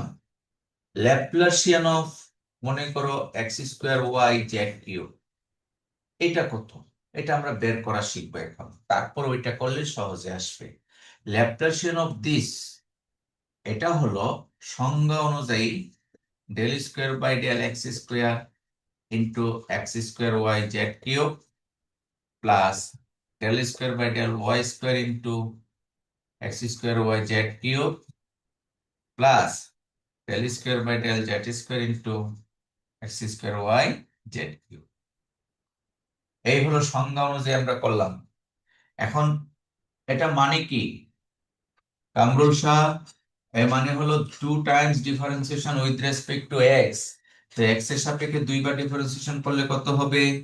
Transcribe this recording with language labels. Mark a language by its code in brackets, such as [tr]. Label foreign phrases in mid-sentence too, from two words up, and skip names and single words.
[en] Laplacian of, [bn] মনে করো x²y z³ এটা কত? এটা আমরা বের করা শিখবো এখন, তারপর ওইটা করলে সহজে আসবে। [en] Laplacian of this, [bn] এটা হলো সংজ্ঞা অনুযায়ী [en] del² / del x² into x²y z³ প্লাস del² / del y² into x²y z³ প্লাস del² / del z² into x²y z³। [bn] এই হলো সংজ্ঞা অনুযায়ী আমরা করলাম। এখন এটা মানে কি কামরুল শাহ? এর মানে হলো [en] 2 times differentiation with respect to x. [bn] তো এক্স এর সাপেক্ষে দুইবার ডিফারেন্সিয়েশন করলে কত হবে?